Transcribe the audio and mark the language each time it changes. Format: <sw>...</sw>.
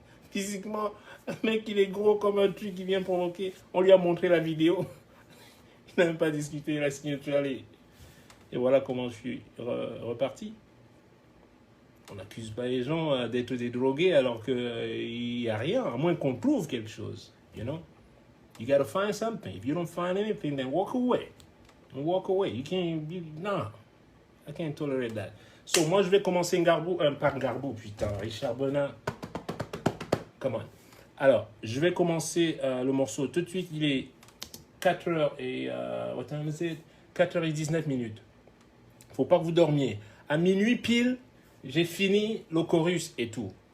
<fr>Physiquement, un mec, il est gros comme un truc qui vient provoquer. On lui a montré la vidéo. Il n'a même pas discuté la signature. Et voilà comment je suis reparti. On n'accuse pas les gens d'être des drogués alors qu'il n'y a rien, à moins qu'on prouve quelque chose.</fr> <en>You know? You gotta find something. If you don't find anything, then walk away. Walk away. You can't... No. I can't tolerate that.</en> <fr>So, moi, je vais commencer par Garbo, putain. Richard Benin.</fr> <en>Come on.</en> <fr>Alors, je vais commencer le morceau tout de suite. Il est 4h et...</fr> <en>what time is it?</en> <fr>4h19 minutes. Faut pas que vous dormiez. À minuit pile, j'ai fini le chorus et tout.</fr>